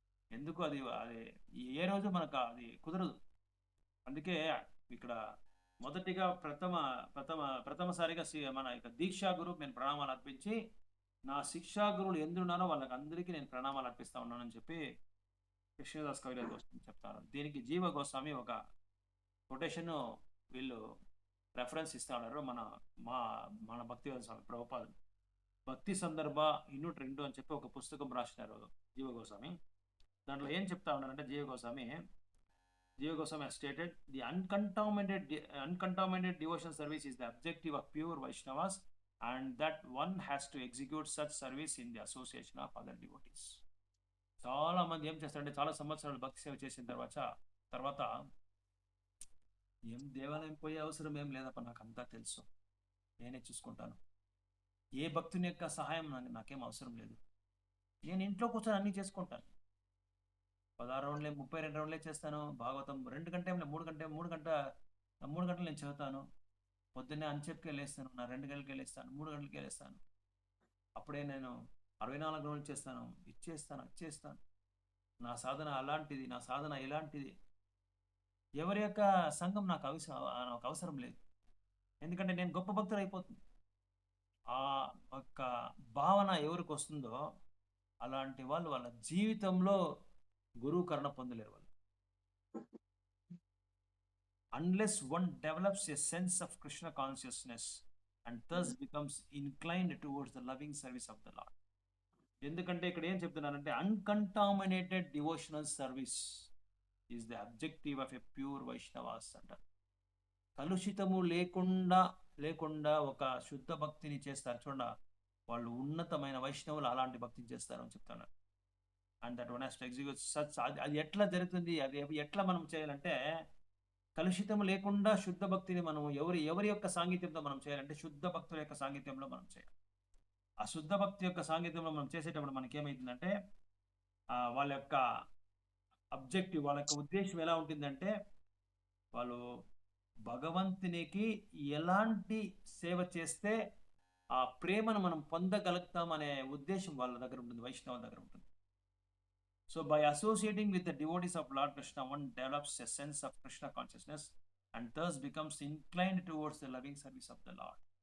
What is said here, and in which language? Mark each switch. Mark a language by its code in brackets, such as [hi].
[te] ఎందుకు అది ఏ రోజు మనకు అది కుదరదు. అందుకే ఇక్కడ మొదటిగా ప్రథమసారిగా మన యొక్క దీక్షా గురువు నేను ప్రణామాలు అర్పించి, నా శిక్షా గురువులు ఎందున్నారో వాళ్ళకి అందరికీ నేను ప్రణామాలు అర్పిస్తా ఉన్నానని చెప్పి కృష్ణదాస్ కవిరాజ్ గోస్వామి చెప్తారు. దీనికి జీవ గోస్వామి ఒక కొటేషన్ వీళ్ళు రెఫరెన్స్ ఇస్తా ఉన్నారు. మన భక్తివేద స్వామి ప్రభుపాదులు భక్తి సందర్భ యూనిట్ 2 అని చెప్పి ఒక పుస్తకం రాసినారు జీవ గోస్వామి. దాంట్లో ఏం చెప్తా ఉన్నారంటే, [en] Jiva Goswami stated, the uncontaminated devotion service is the objective of pure Vaishnavas, and that one has to execute such service in the association of other devotees. [te] చాలా మంది ఏం చేస్తారంటే, చాలా సంవత్సరాలు భక్తి సేవ చేసిన తర్వాత ఏం దేవాలయం పోయే అవసరం ఏం లేదప్ప, నాకు అంతా తెలుసు, నేనే చూసుకుంటాను, ఏ భక్తుని యొక్క సహాయం నాకేం అవసరం లేదు, నేను ఇంట్లో కూర్చొని అన్నీ చేసుకుంటాను, 16 రౌండ్లే 32 రౌండ్లే చేస్తాను, భాగవతం 2 గంటలు 3 గంటలు నేను చదువుతాను, పొద్దున్నే అంచెప్కే లేస్తాను, నా 2 గంటలకే లేస్తాను, 3 గంటలకే లేస్తాను, అప్పుడే నేను 64 రౌండ్లు చేస్తాను, అది చేస్తాను. నా సాధన అలాంటిది, నా సాధన ఇలాంటిది. ఎవరి యొక్క సంఘం నాకు అవసరం లేదు. ఎందుకంటే నేను గొప్ప భక్తుడు అయిపోతుంది. ఆ యొక్క భావన ఎవరికి వస్తుందో అలాంటి వాళ్ళు వాళ్ళ జీవితంలో గురువు కరుణ పొందలేరు వాళ్ళు. [en] Unless one develops a sense of Krishna consciousness and thus becomes inclined towards the loving service of the Lord. [te] ఎందుకంటే ఇక్కడ ఏం చెప్తున్నారంటే [en] uncontaminated devotional service is the objective of a pure Vaishnavas [te] అంటారు. కలుషితము లేకుండా ఒక శుద్ధ భక్తిని చేస్తారు చూడ, వాళ్ళు ఉన్నతమైన వైష్ణవులు అలాంటి భక్తిని చేస్తారు అని చెప్తున్నారు. [en] And that one has to execute such. [te] అది ఎట్లా జరుగుతుంది, అది ఎట్లా మనం చేయాలంటే కలుషితం లేకుండా శుద్ధ భక్తిని మనం ఎవరి యొక్క సాంగత్యంతో మనం చేయాలంటే శుద్ధ భక్తుల యొక్క సాంగత్యంలో మనం చేయాలి. ఆ శుద్ధ భక్తి యొక్క సాంగత్యంలో మనం చేసేటప్పుడు మనకేమైతుందంటే వాళ్ళ యొక్క అబ్జెక్టివ్, వాళ్ళ యొక్క ఉద్దేశం ఎలా ఉంటుందంటే వాళ్ళు భగవంతునికి ఎలాంటి సేవ చేస్తే ఆ ప్రేమను మనం పొందగలుగుతాం అనే ఉద్దేశం వాళ్ళ దగ్గర ఉంటుంది, వైష్ణవ దగ్గర ఉంటుంది. [en] So by associating with the devotees of Lord Krishna, one develops a sense of Krishna consciousness and thus becomes inclined towards the loving service of the Lord.